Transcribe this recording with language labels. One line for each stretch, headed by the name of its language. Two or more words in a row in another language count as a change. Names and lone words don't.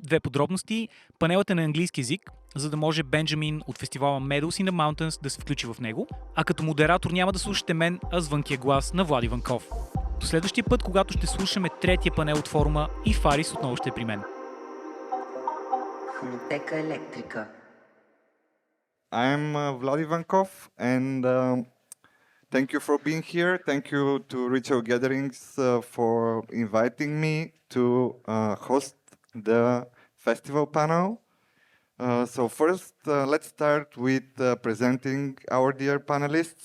Bulgarian: 2 подробности. Панелът е на английски език, за да може Бенджамин от фестивала Meadows in the Mountains да се включи в него, а като модератор няма да слушате мен, а звънкия глас на Влади Ванков. До следващия път, когато ще слушаме третия панел от форума и Фарис отново ще е при мен. Фонотека Електрика.
English: I'm Vladi Vankov, and thank you for being here. Thank you to Ritual Gatherings for inviting me to host the festival panel. So first, let's start with presenting our dear panelists.